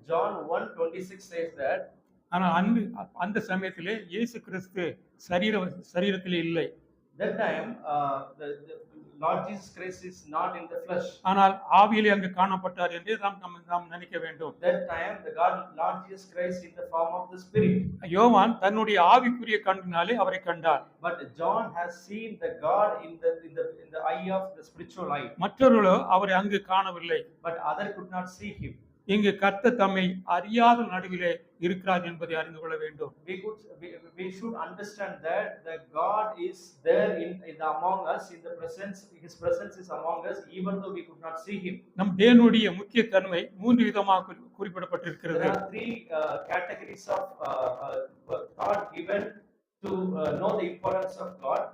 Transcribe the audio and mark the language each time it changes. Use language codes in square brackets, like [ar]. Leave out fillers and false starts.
[en] John 1:26 says that, [ta] ஆனால் அந்த சமயத்திலே இயேசு கிறிஸ்து சரீரத்திலே இல்லை. [en] That time the Lord Jesus Christ is not in the flesh. [ta] ஆனால் ஆவியிலே அங்கு காணப்பட்டார் என்று நாம் நினைக்க வேண்டும். [en] That time the Lord Jesus Christ in the form of the spirit. [ta] யோவான் தன்னுடைய ஆவிக்குரிய கண்ணினாலே அவரை கண்டார். [en] But John has seen the God in the eye of the spiritual eye. [ta] மற்றவர்களோ அவரை அங்கு காணவில்லை. [en] But other could not see him. [ta] இங்கு கர்த்தர் தம்மை அறியாத நடுவிலே இருக்கிறார் என்பதை அறிந்து கொள்ள வேண்டும். [en] We should understand that the God is there among us, in the presence. His presence is among us, even though we could not see him. [ta] நம் தேவனுடைய முக்கிய தன்மை மூன்று விதமாக குறிப்பிடப்பட்டிருக்கிறது. [en] There are three categories of thought given to know the importance of God.